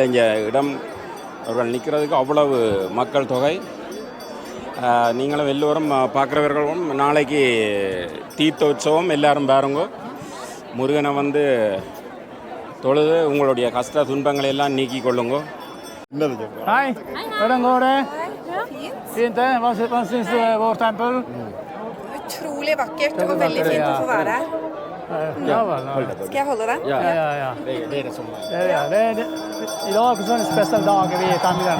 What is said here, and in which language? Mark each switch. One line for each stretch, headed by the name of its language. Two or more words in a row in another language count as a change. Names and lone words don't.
Tamil: இங்கே இடம் அவர்கள் நிற்கிறதுக்கு அவ்வளவு மக்கள் தொகை. நீங்களும் எல்லோரும் பார்க்குறவர்களும் நாளைக்கு தீர்த்தோற்சவம் எல்லாரும் பாருங்க. முருகனை வந்து தொழுது உங்களுடைய கஷ்ட துன்பங்களை எல்லாம் நீக்கி கொள்ளுங்க.
Norwegian: Hej, hvordan går det? Fint det? Hva syns du vår tempel? Utrolig vakkert og veldig fint å få være her. Ja vel. Skal jeg holde den? Ja. Det er det som I dag er en spesiell dag vi i templene.